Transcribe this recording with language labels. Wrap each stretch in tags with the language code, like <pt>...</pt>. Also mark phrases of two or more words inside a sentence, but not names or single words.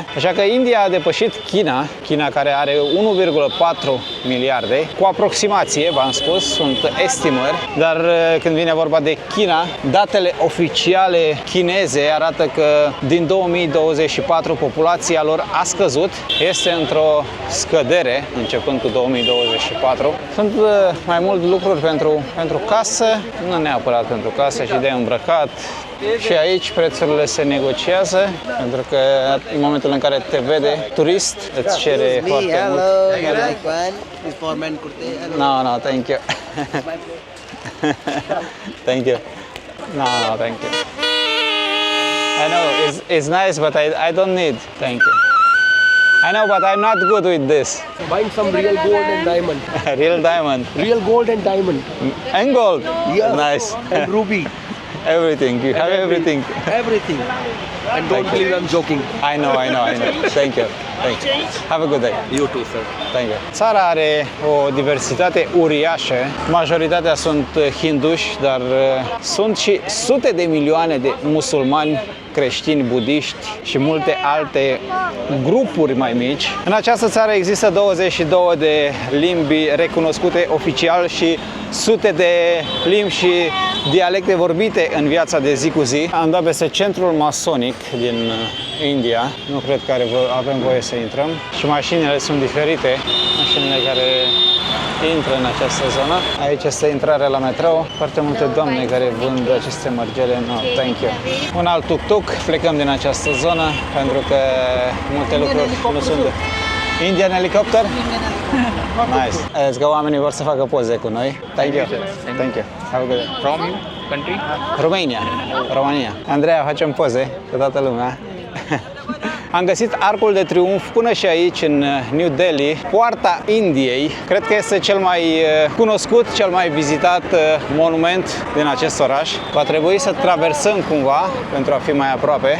<ro>Așa că India a depășit China care are 1,4 miliarde, cu aproximație, v-am spus, sunt estimări, dar când vine vorba de China, datele oficiale chineze arată că din 2024 populația lor a scăzut, este într-o scădere începând cu 2024. Sunt mai mult lucruri pentru casă, nu neapărat pentru casă, și de îmbrăcat. Și aici prețurile se negociază, pentru că în momentul în care te vede turist, îți cere foarte mult.</ro> <en>You like one? This for men kurte. No, thank you. Thank you. No, thank you. I know, it's nice, but I don't need. Thank you. I know, but I'm not good with this. Buying some real gold and diamond. Real diamond. Real gold and diamond. And gold. Yes. Nice. And ruby. Everything. You have everything. Everything. And don't believe I'm joking. I know. Thank you. Thank you. Have a good day. You too, sir. Thank you.</en> <ro>Țara are o diversitate uriașă. Majoritatea sunt hinduși, dar sunt și sute de milioane de musulmani, creștini, budiști și multe alte grupuri mai mici. În această țară există 22 de limbi recunoscute oficial și sute de limbi și dialecte vorbite în viața de zi cu zi. Am dat peste centrul masonic din India. Nu cred că avem voie să intrăm. Și mașinile sunt diferite. Mașinile care intră în această zonă. Aici este intrarea la metrou. Foarte multe doamne care vând aceste mărgele.</ro> <en>No, thank you.</en> <ro>Un alt tuk-tuk. Plecăm din această zonă pentru că multe lucruri nu sunt.</ro> <en>Indian helicopter? Nice.</en> <ro>Că oamenii vor să facă poze cu noi.</ro> <en>Thank you. Thank you. Have a good day. From country?</en> <ro>România. Andreea, facem poze cu toată lumea. Am găsit Arcul de Triunf până și aici, în New Delhi, Poarta Indiei. Cred că este cel mai cunoscut, cel mai vizitat monument din acest oraș. Va trebui să traversăm cumva pentru a fi mai aproape.</ro>